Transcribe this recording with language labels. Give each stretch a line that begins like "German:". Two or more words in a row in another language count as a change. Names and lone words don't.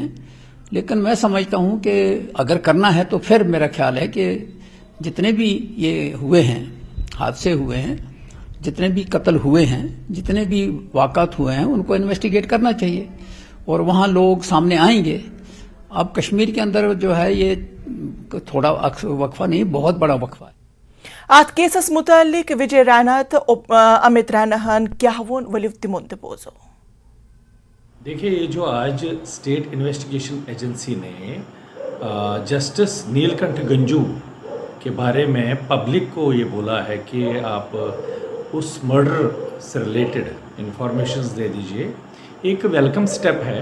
Hindi: लेकिन मैं समझता हूं कि अगर करना है तो फिर मेरा ख्याल है कि जितने भी ये हुए हैं, हादसे हुए हैं, जितने भी कत्ल हुए हैं, जितने भी वाक़ात हुए हैं, उनको इन्वेस्टिगेट करना चाहिए और वहाँ लोग सामने आएंगे। अब कश्मीर के अंदर जो है ये थोड़ा वक्फा नहीं, बहुत बड़ा वक्फा है।
Kashmiri: At केसस मुतालिक विजय राणा तो अमित राणा क्या वोन वलिव तिमोन बोजो।
Hindi: देखिए, ये जो आज स्टेट इन्वेस्टिगेशन एजेंसी ने जस्टिस नीलकंठ गंजू के बारे में पब्लिक को ये बोला है कि आप उस मर्डर से
English: related informations
Hindi: दे दीजिए, एक
English: welcome step
Hindi: है।